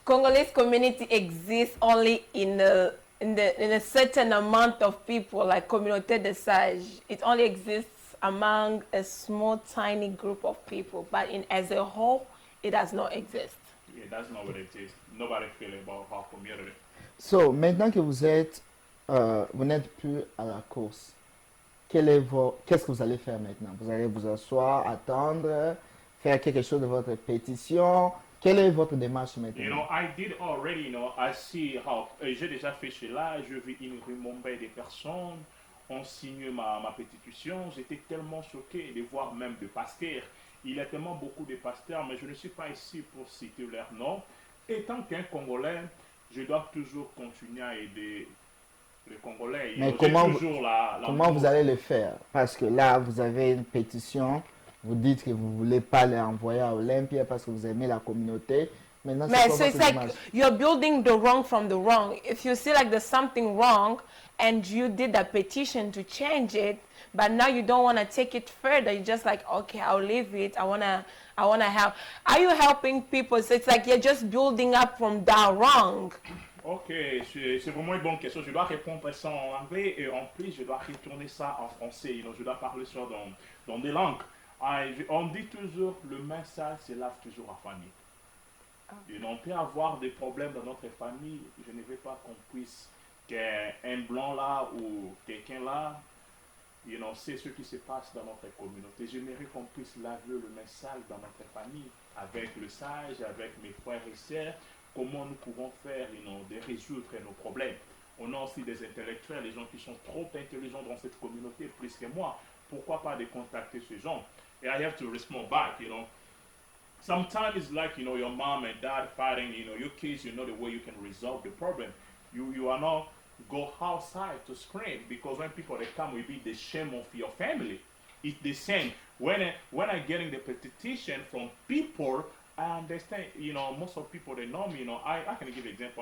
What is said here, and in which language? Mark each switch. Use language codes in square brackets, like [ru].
[en] Congolese community exists only in a certain amount of people, like Communauté des Sages. It only exists among a small, tiny group of people, but as a whole, it does not exist. Yeah, that's not what it is. Nobody feel about our community. [fr] So, maintenant que vous n'êtes plus à la course, qu'est-ce que vous allez faire maintenant? Vous allez vous asseoir, attendre, faire quelque chose de votre pétition? Quelle est votre démarche maintenant? [en] You know, I did already, you know, I see how, [fr] j'ai déjà fait cela, je vis une rimombée de personnes, ont signé ma pétition, j'étais tellement choqué de voir même des pasteurs. Il y a tellement beaucoup de pasteurs, mais je ne suis pas ici pour citer leur nom. Étant qu'un Congolais, je dois toujours continuer à aider les Congolais. Mais comment vous allez le faire? Parce que là, vous avez une pétition, vous dites que vous ne voulez pas les envoyer à Olympia parce que vous aimez la communauté. Maintenant, [en] so it's like you're building the wrong from the wrong. If you see like there's something wrong and you did a petition to change it, but now you don't want to take it further, you're just like, okay, I'll leave it. I wanna help. Are you helping people? So it's like you're just building up from that wrong. [fr] Ok, c'est vraiment une bonne question. Je dois répondre ça en anglais et en plus je dois retourner ça en français. [en] You know, [fr] je dois parler ça dans des langues. On dit toujours le message se lave toujours en famille. You know, on peut avoir des problèmes dans notre famille. Je ne veux pas qu'on puisse qu'un blanc là ou quelqu'un là, [en] you know, [fr] c'est ce qui se passe dans notre communauté. J'aimerais qu'on puisse laver le message dans notre famille avec le sage, avec mes frères et sœurs. Comment nous pouvons faire, [en] you know, [fr] de résoudre nos problèmes. On a aussi des intellectuels, des gens qui sont trop intelligents dans cette communauté, plus que moi. Pourquoi pas de contacter ces gens? [en] And I have to respond back, you know. Sometimes it's like, you know, your mom and dad fighting, you know, your kids, you know the way you can resolve the problem. You are not go outside to scream because when people they come will be the shame of your family. It's the same. When I getting the petition from people, I understand, most of people they know me, I can give an example.